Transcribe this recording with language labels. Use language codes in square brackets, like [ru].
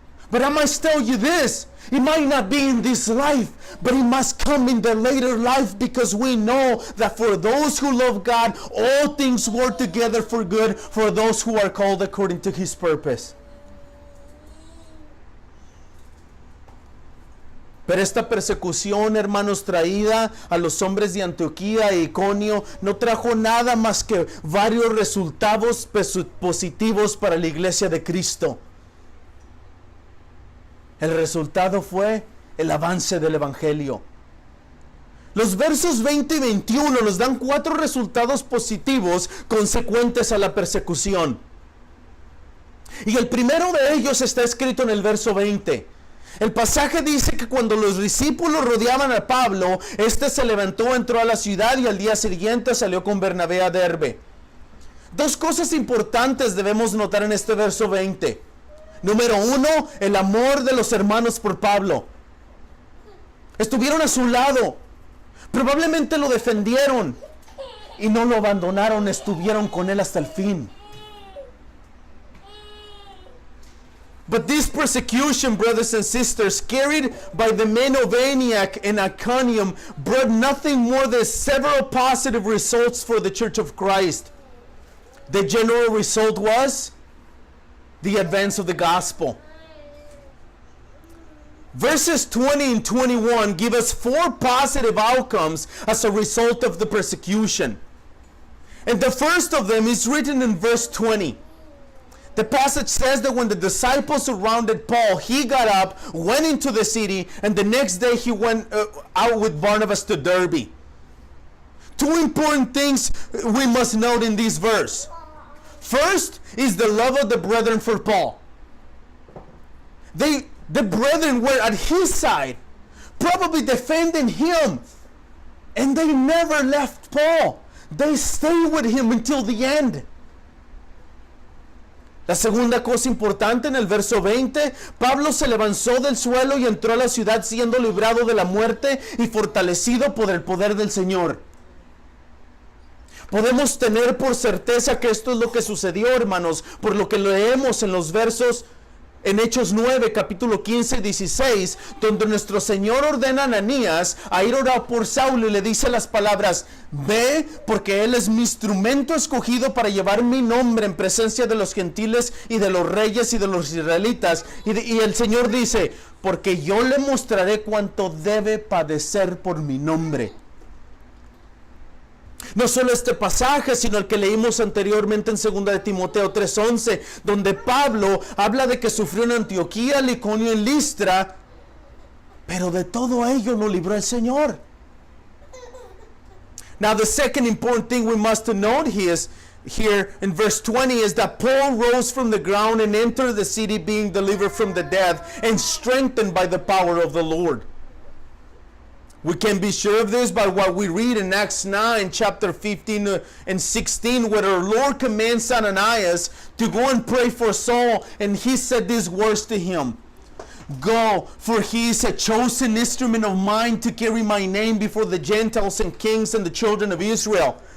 [en] But I must tell you this, it might not be in this life, but it must come in the later life, because we know that for those who love God, all things work together for good for those who are called according to His purpose. [es] Pero esta persecución, hermanos, traída a los hombres de Antioquía e Iconio, no trajo nada más que varios resultados positivos para la iglesia de Cristo. El resultado fue el avance del Evangelio. Los versos 20 y 21 nos dan 4 resultados positivos consecuentes a la persecución. Y el primero de ellos está escrito en el verso 20. El pasaje dice que cuando los discípulos rodeaban a Pablo, este se levantó, entró a la ciudad y al día siguiente salió con Bernabé a Derbe. 2 cosas importantes debemos notar en este verso 20. Número 1, el amor de los hermanos por Pablo. Estuvieron a su lado, probablemente lo defendieron y no lo abandonaron, estuvieron con él hasta el fin. [en] But this persecution, brothers and sisters, carried by the men of Antioch and Iconium, brought nothing more than several positive results for the Church of Christ. The general result was the advance of the gospel. Verses 20 and 21 give us 4 positive outcomes as a result of the persecution. And the first of them is written in verse 20. The passage says that when the disciples surrounded Paul, he got up, went into the city, and the next day he went out with Barnabas to Derbe. 2 important things we must note in this verse. First is the love of the brethren for Paul. The brethren were at his side, probably defending him, and they never left Paul. They stayed with him until the end. [es] La segunda cosa importante en el verso 20, Pablo se levantó del suelo y entró a la ciudad siendo librado de la muerte y fortalecido por el poder del Señor. Podemos tener por certeza que esto es lo que sucedió, hermanos, por lo que leemos en los versos en Hechos 9, capítulo 15 y 16, donde nuestro Señor ordena a Ananías a ir a orar por Saulo y le dice las palabras: ve, porque él es mi instrumento escogido para llevar mi nombre en presencia de los gentiles y de los reyes y de los israelitas. Y el Señor dice: porque yo le mostraré cuánto debe padecer por mi nombre. No solo este pasaje, sino el que leímos anteriormente en 2 de Timoteo 3:11, donde Pablo habla de que sufrió en Antioquía, Iconio y Listra, pero de todo ello lo libró el Señor. [en] Now the second important thing we must note here in verse 20 is that Paul rose from the ground and entered the city, being delivered from the dead and strengthened by the power of the Lord. We can be sure of this by what we read in Acts 9, chapter 15 and 16, where our Lord commands Ananias to go and pray for Saul, and he said these words to him: go, for he is a chosen instrument of mine to carry my name before the Gentiles and kings and the children of Israel.